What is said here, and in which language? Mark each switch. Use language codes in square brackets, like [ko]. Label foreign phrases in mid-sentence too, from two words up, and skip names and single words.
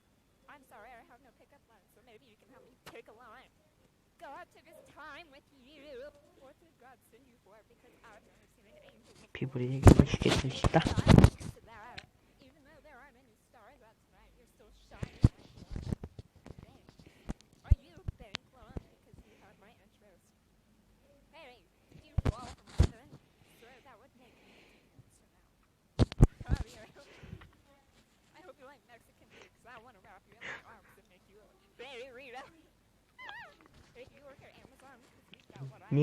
[en] I'm sorry, I have no pickup lines, so maybe you can help me pick a line. God took his time with you. What did God send you for? Because I've never seen an angel before. [mn] Би бүр яг юм хэлсэн л та. [en] Even though there aren't any stars out tonight, you're still shining like one. Dang. Are you Ben Clone? Because you have my interest. Hey, did you fall from heaven? Sure, that would make me Javier. I hope you like Mexican food, because I want to wrap you in my arms and make you a baby Rita. If you work at Amazon, because you've got what I